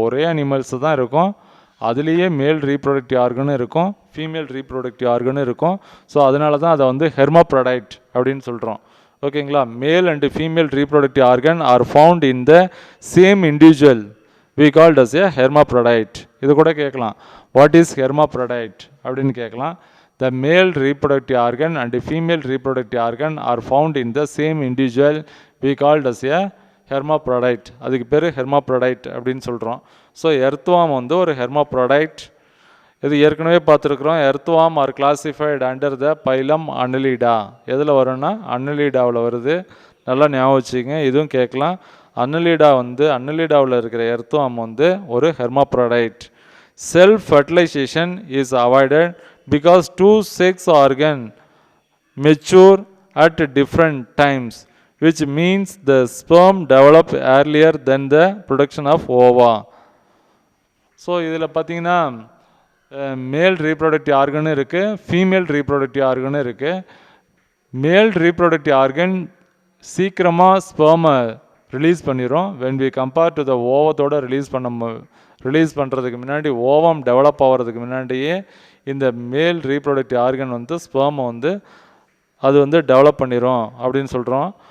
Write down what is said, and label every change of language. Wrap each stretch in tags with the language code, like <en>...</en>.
<ta>ஒரே அனிமல்ஸ் தான் இருக்கும், அதுலேயே மேல் ரீப்ரொடக்டிவ் ஆர்கனும் இருக்கும் ஃபீமேல் ரீப்ரொடக்டிவ் ஆர்கனும் இருக்கும். ஸோ அதனால தான் அதை வந்து ஹெர்மோப்ராடைட் அப்படின்னு சொல்கிறோம். ஓகேங்களா?</ta> <en>Male and female reproductive organ are found in the same individual we called as a hermaphrodite.</en> <ta>இது கூட கேட்கலாம்,</ta> <en>what is hermaphrodite</en> <ta>அப்படின்னு கேட்கலாம்.</ta> <en>The male reproductive organ and the female reproductive organ are found in the same individual we called as a hermaphrodite.</en> <ta>அதுக்கு பேர் ஹெர்மாப்ராடைட் அப்படின்னு சொல்கிறோம். So earthworm வந்து ஒரு ஹெர்மாப்ராடைட். இது ஏற்கனவே பார்த்துருக்குறோம்.</ta> <en>Earthworm are classified under the phylum Annelida.</en> <ta>எதில் வரும்னா அன்னலிடாவில் வருது, நல்லா ஞாபகம் வச்சுக்கோங்க. இதுவும் கேட்கலாம். அன்னலிடா வந்து அன்னலிடாவில் இருக்கிற எர்த்வார்ம் வந்து ஒரு ஹெர்மாப்ராடைட்.</ta> <en>Self fertilization is avoided because two sex organ mature at different times, which means the sperm develop earlier than the production of ova.</en> <ta>So இதில் பார்த்தீங்கன்னா மேல் ரீப்ரொடக்டிவ் ஆர்கனும் இருக்குது ஃபீமேல் ரீப்ரொடக்டிவ் ஆர்கனும் இருக்குது. மேல் ரீப்ரொடக்டிவ் ஆர்கன் சீக்கிரமாக ஸ்பெர்மை ரிலீஸ் பண்ணிடும்.</ta> <en>when we compare to the</en> <ta>ஓவத்தோடு release பண்ணுறதுக்கு முன்னாடி, ஓவம் டெவலப் ஆகிறதுக்கு முன்னாடியே இந்த மேல் ரீப்ரொடக்டிவ் ஆர்கன் வந்து ஸ்பெர்மை வந்து அது வந்து டெவலப் பண்ணிடும் அப்படின்னு சொல்கிறோம்.</ta>